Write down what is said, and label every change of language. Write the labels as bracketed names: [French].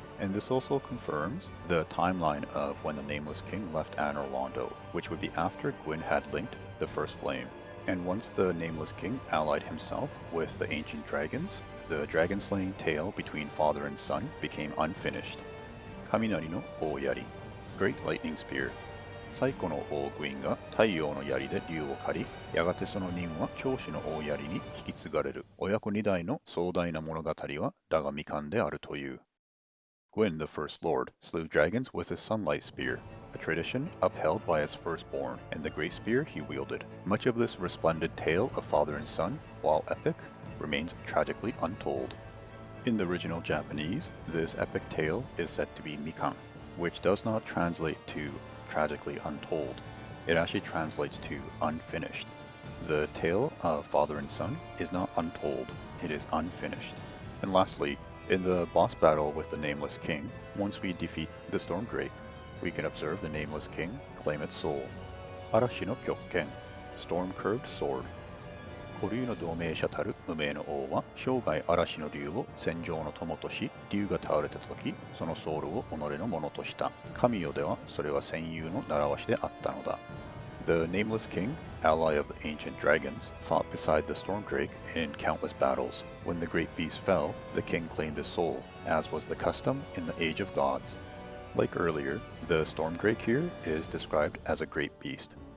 [English] And this also confirms the timeline of when the Nameless King left Anor Londo, which would be after Gwyn had linked the First Flame. And once the Nameless King allied himself with the ancient dragons, the dragon-slaying tale between father and son became unfinished. Kaminari no Oyari, Great Lightning Spear. [Japanese] 最古の王グインが太陽の槍で竜を狩り、やがてその任は長子の大槍に引き継がれる。親子二代の壮大な物語はだが未完であるという。 [English] Gwyn, the First Lord, slew dragons with his sunlight spear, a tradition upheld by his firstborn and the great spear he wielded. Much of this resplendent tale of father and son, while epic, remains tragically untold. In the original Japanese, this epic tale is said to be mikan, which does not translate to tragically untold. It actually translates to unfinished. The tale of father and son is not untold, it is unfinished. And lastly, in the boss battle with the Nameless King, once we defeat the Storm Drake, we can observe the Nameless King claim its soul. Arashi no Kyokken, Storm Curved Sword. [Japanese] 古竜の同盟者たる無名の王は生涯嵐の竜を戦場の友とし、竜が倒れた時、そのソウルを己のものとした。神よではそれは戦友の習わしであったのだ。 [English] The Nameless King, ally of the ancient dragons, fought beside the Storm Drake in countless battles. When the great beast fell, the king claimed his soul, as was the custom in the Age of Gods. Like earlier, the Storm Drake here is described as a great beast.